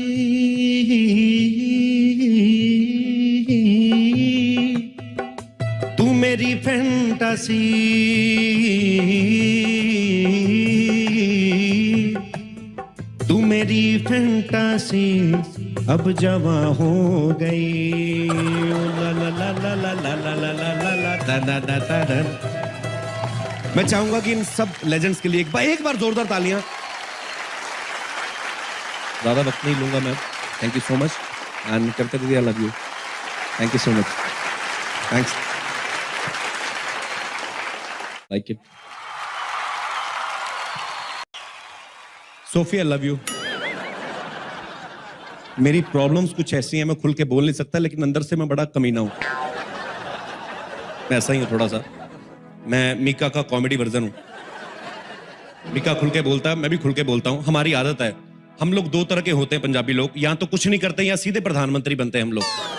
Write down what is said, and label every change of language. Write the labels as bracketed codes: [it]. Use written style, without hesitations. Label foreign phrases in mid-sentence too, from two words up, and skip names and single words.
[hi] तू मेरी फैंटासी, तू मेरी फैंटासी अब जवां हो गई। ला ला ला ला ला ला ला ला ला ला ला ला। मैं चाहूंगा कि इन सब लेजेंड्स के लिए एक बार जोरदार तालियां। ज्यादा वक्त नहीं लूंगा मैं। [en] Thank you so much and Kavita didi I love you. Thank you so much. Thanks. Like it. Sophie I love you. [hi] मेरी प्रॉब्लम्स कुछ ऐसी हैं, मैं खुल के बोल नहीं सकता, लेकिन अंदर से मैं बड़ा कमीना हूं। मैं ऐसा ही हूं थोड़ा सा। मैं मीका का [en] comedy version [hi] हूं। मीका खुल के बोलता है, मैं भी खुल के बोलता हूं। हमारी आदत है। हम लोग दो तरह के होते हैं पंजाबी लोग, या तो कुछ नहीं करते या सीधे प्रधानमंत्री बनते हैं हम लोग।